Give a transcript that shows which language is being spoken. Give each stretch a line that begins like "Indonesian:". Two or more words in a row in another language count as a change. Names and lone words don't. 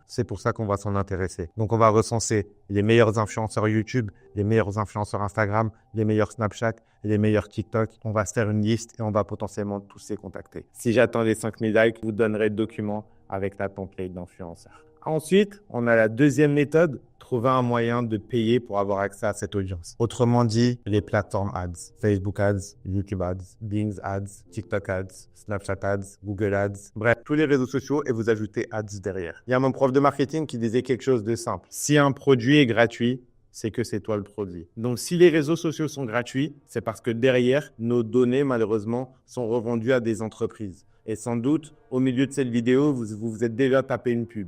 French: C'est pour ça qu'on va s'en intéresser. Donc, on va recenser les meilleurs influenceurs YouTube, les meilleurs influenceurs Instagram, les meilleurs Snapchat, les meilleurs TikTok. On va se faire une liste et on va potentiellement tous les contacter. Si j'attends les 5000 likes, je vous donnerai le document avec la template d'influenceur. Ensuite, on a la deuxième méthode, trouver un moyen de payer pour avoir accès à cette audience. Autrement dit, les plateformes ads, Facebook ads, YouTube ads, Bing ads, TikTok ads, Snapchat ads, Google ads, bref, tous les réseaux sociaux et vous ajoutez ads derrière. Il y a mon prof de marketing qui disait quelque chose de simple. Si un produit est gratuit, c'est que c'est toi le produit. Donc, si les réseaux sociaux sont gratuits, c'est parce que derrière, nos données, malheureusement, sont revendues à des entreprises. Et sans doute, au milieu de cette vidéo, vous vous êtes déjà tapé une pub.